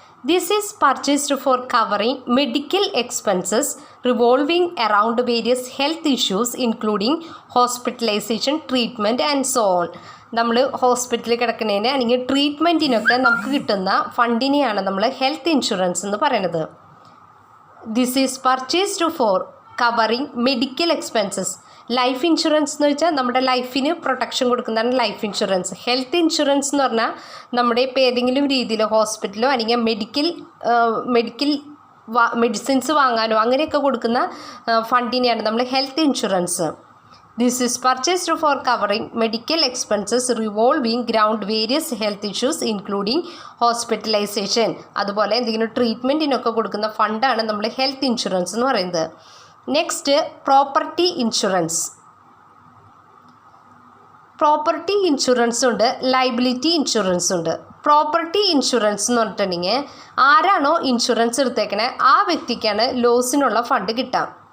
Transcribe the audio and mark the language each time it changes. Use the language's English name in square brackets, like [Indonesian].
[English] This is purchased for covering medical expenses revolving around various health issues including hospitalization, treatment and so on. [Malayalam] നമ്മൾ ഹോസ്പിറ്റലിൽ കിടക്കുന്നതിന് അല്ലെങ്കിൽ ട്രീറ്റ്മെൻറ്റിനൊക്കെ നമുക്ക് കിട്ടുന്ന ഫണ്ടിനെയാണ് നമ്മൾ ഹെൽത്ത് ഇൻഷുറൻസ് എന്ന് പറയുന്നത്. [English] This is purchased for covering medical expenses. [Malayalam] Life insurance എന്ന് വെച്ചാൽ നമ്മുടെ ലൈഫിന് പ്രൊട്ടക്ഷൻ കൊടുക്കുന്നതാണ് ലൈഫ് ഇൻഷുറൻസ്. ഹെൽത്ത് ഇൻഷുറൻസ് എന്ന് പറഞ്ഞാൽ നമ്മുടെ ഇപ്പോൾ ഏതെങ്കിലും രീതിയിൽ ഹോസ്പിറ്റലോ അല്ലെങ്കിൽ മെഡിക്കൽ മെഡിസിൻസ് വാങ്ങാനോ അങ്ങനെയൊക്കെ കൊടുക്കുന്ന ഫണ്ടിനെയാണ് നമ്മൾ health insurance. [English] This is purchased for covering medical expenses revolving around various health issues including hospitalization. [Malayalam] അതുപോലെ എന്തെങ്കിലും ട്രീറ്റ്മെൻറ്റിനൊക്കെ കൊടുക്കുന്ന ഫണ്ടാണ് നമ്മൾ ഹെൽത്ത് ഇൻഷുറൻസ് എന്ന് പറയുന്നത്. Next property insurance. Property insurance ഉണ്ട്, ലയബിലിറ്റി ഇൻഷുറൻസ് ഉണ്ട്. പ്രോപ്പർട്ടി ഇൻഷുറൻസ് എന്ന് പറഞ്ഞിട്ടുണ്ടെങ്കിൽ ആരാണോ ഇൻഷുറൻസ് എടുത്തേക്കണേ ആ വ്യക്തിക്കാണ് ലോസിനുള്ള ഫണ്ട് കിട്ടാം.